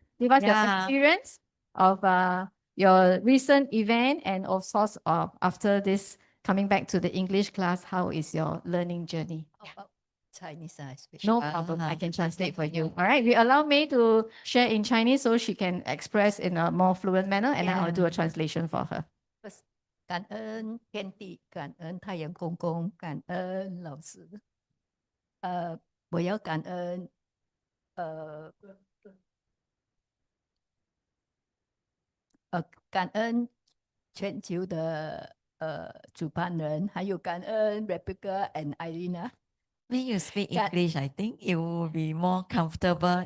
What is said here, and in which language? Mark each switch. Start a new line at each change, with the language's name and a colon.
English: Give us your experience of your recent event, and of course, after this coming back to the English class, how is your learning journey? Chinese No problem. I can translate for you. All right. We allow May to share in Chinese so she can express in a more fluent manner, and then I'll do a translation for her.
Chinese: 感恩天地，感恩太阳公公，感恩老师。我要感恩感恩全球的主办人，还有感恩 Rebecca and Irina。
English: When you speak English, I think it will be more comfortable.